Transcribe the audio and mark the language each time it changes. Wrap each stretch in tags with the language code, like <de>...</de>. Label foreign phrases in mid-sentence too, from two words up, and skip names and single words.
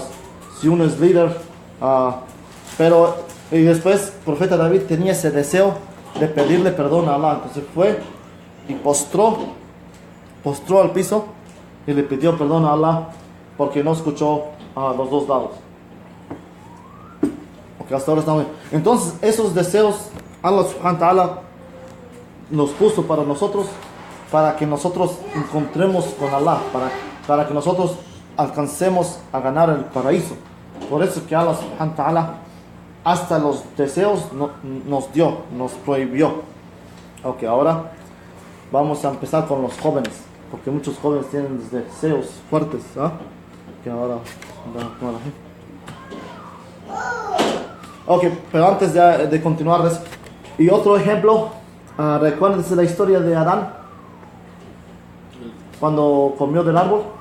<es>Si uno es líder, y después el profeta David tenía ese deseo de pedirle perdón a Allah. Entonces fue y postró al piso y le pidió perdón a Allah porque no escuchó los dos lados. Okay, hasta ahora estamos bien. Entonces esos deseos Allah</es> <ar>سبحانه وتعالى</ar> <es>nos puso para nosotros, para que nosotros encontremos con Allah, para que nosotros alcancemos a ganar el paraíso. Por eso que Allah</es> <ar>سبحانه وتعالى</ar> <es>hasta los deseos nos prohibió. Ok, ahora vamos a empezar con los jóvenes, porque muchos jóvenes tienen deseos fuertes, que ahora ok, pero antes de continuar, y otro ejemplo, recuérdense la historia de Adán cuando comió del árbol.</es>